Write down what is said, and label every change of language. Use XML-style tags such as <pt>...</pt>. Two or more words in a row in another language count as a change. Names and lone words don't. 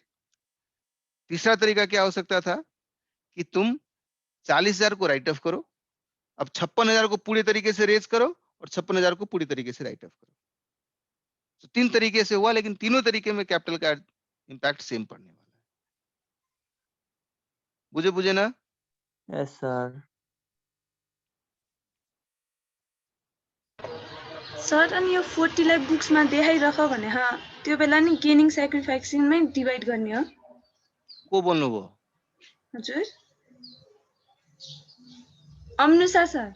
<hi>तीसरा तरीका क्या हो सकता था कि तुम 40,000 को</hi> <en>write off</en> <hi>करो, अब 56,000 को पूरी तरीके से रेज करो और 56,000 को पूरी तरीके से</hi> <en>write off</en> <hi>करो। तो 3 तरीके से हुआ, लेकिन तीनों तरीके में कैपिटल का इंपैक्ट सेम पड़ने वाला है। बुझे ना?</hi> <en>yes sir.</en> <ne>सर अनि यो 40 लाई बुक्समा देखाइरख भने त्यो बेला नि गेनिङ सेक्रिफाइसिङमै डिभाइड गर्ने हो? को बोल्नु भो? हजुर अनुसा सर।</ne>